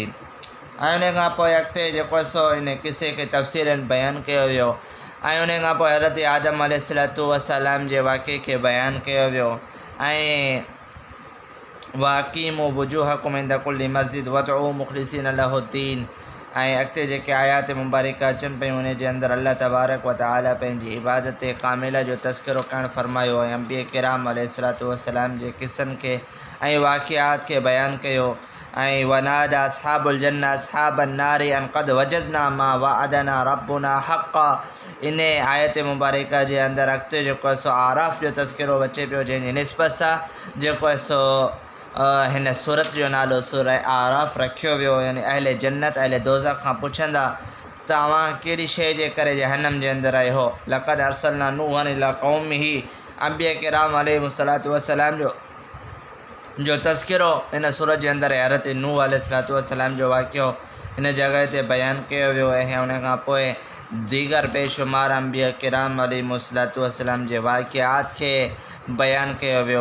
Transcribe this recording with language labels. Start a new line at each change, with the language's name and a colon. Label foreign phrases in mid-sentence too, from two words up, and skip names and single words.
Sindhi: ऐं उन खां पोइ अॻिते जेको आहे सो इन किसे खे तफ़सीलन बयानु कयो वियो। ऐं उन खां पोइ हज़रत आदम
Arabic: عليه الصلاة والسلام
Sindhi: जे वाक़े खे बयानु कयो वियो।
Arabic: ऐं وأقيموا وجوهكم عند كل مسجد وادعوا مخلصين له الدين.
Sindhi: ऐं अॻिते जेके आयात मुबारक अचनि पियूं उन जे अंदरि
Arabic: الله تبارك وتعالى
Sindhi: पंहिंजी इबादत कामिला जो तज़किरो करणु फ़रमायो ऐं अंबिया किराम
Arabic: عليه الصلاة والسلام
Sindhi: जे क़िस्सनि खे ऐं वाक़िआत खे बयानु कयो।
Arabic: ऐं ونادى أصحاب الجنة أصحاب النار أن قد وجدنا ما وعدنا ربنا حقا.
Sindhi: इन आयत मुबारक जे अंदरि अॻिते जेको आहे सो आराफ जो तज़किरो अचे पियो, जंहिंजी निस्बत सां जेको आहे सो हिन सूरत जो नालो सूरह आराफ रखियो वियो। यानी अहले जन्नत अहले दोज़ख खां पुछंदा त अव्हां कहिड़ी शइ जे करे जहन्नम जे अंदरि आहियो।
Arabic: لقد أرسلنا نوحا إلى قومه,
Sindhi: अंबिया किराम
Arabic: عليهم الصلاة والسلام
Sindhi: जो तज़किरो हिन सूरत जे अंदरि हज़रत नूह
Arabic: عليه الصلاة والسلام
Sindhi: जो वाक़ियो हिन जॻह ते बयानु कयो वियो ऐं उन खां पोइ दीगर बेशुमार अंबिया किराम
Arabic: عليهم الصلاة والسلام
Sindhi: जे वाक़िआत खे बयानु कयो वियो।